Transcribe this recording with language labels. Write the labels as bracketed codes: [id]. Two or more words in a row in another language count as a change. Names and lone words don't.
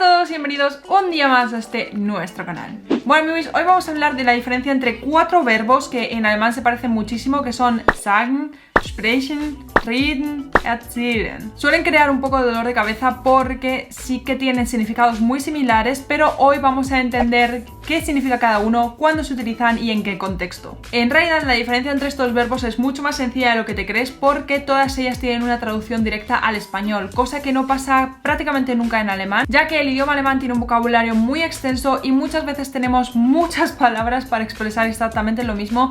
[es] y bienvenidos un día más a nuestro canal. Bueno amigos, hoy vamos a hablar de la diferencia entre 4 verbos que en alemán se parecen muchísimo, que son [de] sagen, sprechen, reden, erzählen. [es] Suelen crear un poco de dolor de cabeza porque sí que tienen significados muy similares, pero hoy vamos a entender qué significa cada uno, cuándo se utilizan y en qué contexto. En realidad la diferencia entre estos verbos es mucho más sencilla de lo que te crees, porque todas ellas tienen una traducción directa al español, cosa que no pasa prácticamente nunca en alemán, ya que el idioma alemán tiene un vocabulario muy extenso y muchas veces tenemos muchas palabras para expresar exactamente lo mismo.